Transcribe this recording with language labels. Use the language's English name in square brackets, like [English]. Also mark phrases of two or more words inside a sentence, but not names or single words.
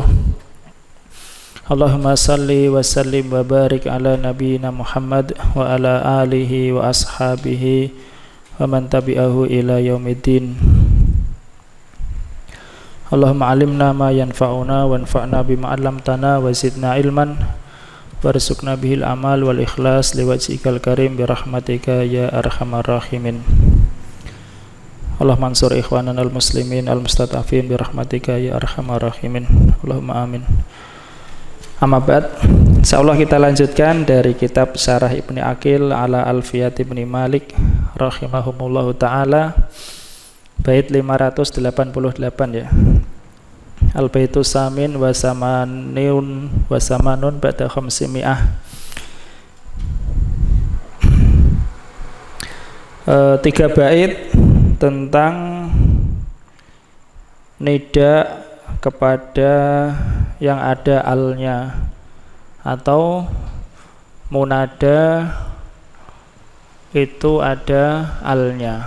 [Arabic] اللهم صل وسلم وبارك على نبينا محمد وعلى آله وأصحابه ومن تبعه إلى يوم الدين. اللهم علمنا ما ينفعنا وانفعنا بما علمتنا وزدنا علما وارزقنا به العمل والإخلاص لوجهك الكريم برحمتك يا أرحم الراحمين. اللهم انصر إخواننا المسلمين المستضعفين برحمتك يا أرحم الراحمين. اللهم آمين. أما بعد, [Indonesian] insyaallah kita lanjutkan dari kitab Syarah Ibni Aqil ala Alfiyat Ibni Malik [Arabic] رحمهم الله تعالى, [Indonesian] bait 588 ya. [Arabic] البيت الثامن والثمانون بعد خمسمائة. [Indonesian] Tiga bait tentang nida kepada yang ada alnya atau munada itu ada alnya.